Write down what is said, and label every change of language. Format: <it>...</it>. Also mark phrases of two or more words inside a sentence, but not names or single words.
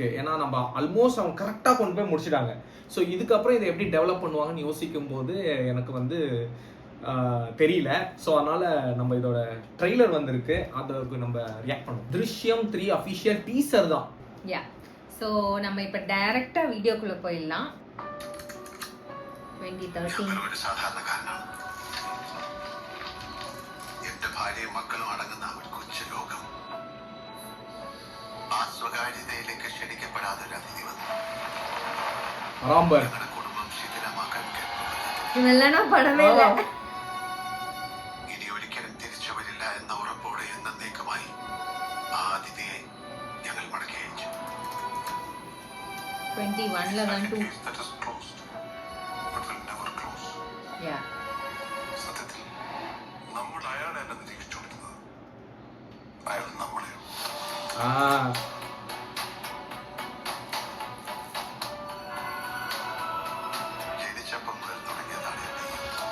<ta>ஏன்னா நம்ம ஆல்மோஸ்ட் அவங்க கரெக்டாக கொண்டு போய் முடிச்சிட்டாங்க. ஸோ இதுக்கப்புறம் இதை எப்படி டெவலப் பண்ணுவாங்கன்னு யோசிக்கும் போது எனக்கு வந்து தெரியல. ஸோ அதனால நம்ம இதோட ட்ரெய்லர் வந்திருக்கு, அதுக்கு நம்ம ரியாக்ட் பண்ணுவோம். திருஷ்யம் 3</ta> <en>official teaser</en> <ta>தான். யா, ஸோ நம்ம இப்போ டைரக்டா வீடியோக்குள்ள போயிடலாம். 2013</ta> <ml>ഒരു സാധാരണക്കാരനാണ്. എന്റെ ഭാര്യയും മക്കളും അടങ്ങുന്ന ഒരു കൊച്ചു ലോകം. ആ സ്വകാര്യതയിലേക്ക് ക്ഷണിക്കപ്പെടാതെ ഒരു അതിഥി വന്നു. ഞങ്ങളുടെ കുടുംബം ശിഥിലമാക്കാൻ ഇതെല്ലാം പടമേ ഇല്ല. ഇനി ഒരിക്കലും തിരിച്ചു വരില്ല എന്ന ഉറപ്പോടെ എന്നേക്കുമായി ആ അതിഥിയെ ഞങ്ങൾ മടക്കി അയച്ചു.</ml> <ta>21 ல தான் 2.</ta> <en>Yeah.</en> <ml>സത്യത്തിൽ നമ്മൾ അയാളെ അല്ല നിരീക്ഷിച്ചുകൊണ്ടിരുന്നത്, അയാൾ നമ്മളെ. ജനിച്ചപ്പം മുതൽ തുടങ്ങിയതാണ് എന്റെ യുദ്ധം.</ml>